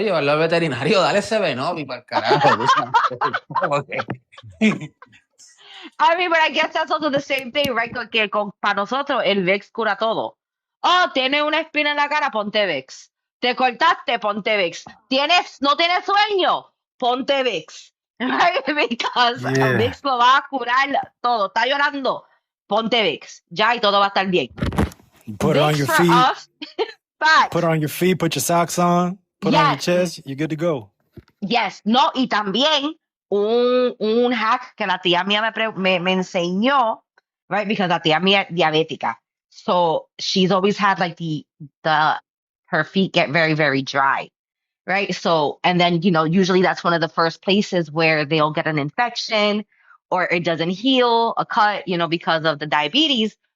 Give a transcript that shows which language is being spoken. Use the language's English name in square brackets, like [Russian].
[Spanish] Llevarlo al veterinario, dale 7-Up y para el carajo. [English] Okay. I mean, but I guess that's also the same thing, right? [Spanish] Que para nosotros el Vex cura todo. Oh, tienes una espina en la cara, ponte Vex. Te cortaste, ponte Vex. No tienes sueño, ponte Vex. [English] Right? Because [Spanish] Vex lo va a curar todo. Está llorando, ponte Vex. Ya, y todo va a estar bien. [English] Put it on your feet. Put it on your feet, put your socks on, put it on your chest, you're good to go. [Spanish] Yes, no, y también un hack que la tía mía me enseñó, right? Because la tía mía es diabética. [English] So she's always had like her feet get very, very dry, right? So, and then, usually that's one of the first places where they'll get an infection or it doesn't heal, a cut, because of the diabetes.